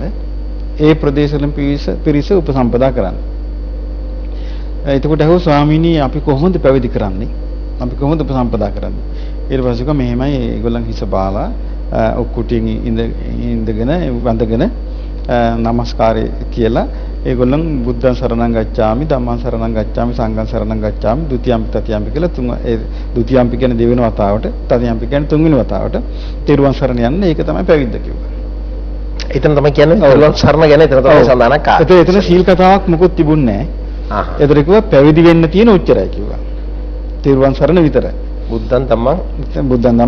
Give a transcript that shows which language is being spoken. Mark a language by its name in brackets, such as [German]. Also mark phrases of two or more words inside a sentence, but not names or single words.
[Sinhala] ඒ ප්‍රදේශවලම පිරිස උපසම්පදා කරන්න. එතකොට අහුව ස්වාමීනි අපි කොහොමද පැවිදි කරන්නේ? අපි කොහොමද උපසම්පදා කරන්නේ? ඊට පස්සේ කිව්වා මෙහෙමයි ඒගොල්ලන් හිස බාලා ඔක්කුටින් ඉඳගෙන වඳගෙන නමස්කාරය කියලා ඒගොල්ලන් [Pali] බුද්ධං සරණං ගච්ඡාමි ධම්මං සරණං ගච්ඡාමි සංඝං සරණං ගච්ඡාමි ဒုတိ යම්පි තතියම්පි [Sinhala] කියලා තුන් ඒ ဒုတိ යම්පි කියන්නේ දෙවෙනි වතාවට තතියම්පි කියන්නේ තුන්වෙනි වතාවට තෙරුවන් සරණ යන්න ඒක තමයි පැවිද්ද කිව්වා. එතන තමයි කියන්නේ තෙරුවන් සරණ ගැන එතන තමයි සඳහනක් ආවේ. එතන සීල් කතාවක් මොකුත් තිබුණේ නැහැ. ඒතර කිව්වා පැවිදි වෙන්න තියෙන උච්චරයි කිව්වා. තෙරුවන් සරණ විතරයි. [Pali] බුද්ධං ධම්ම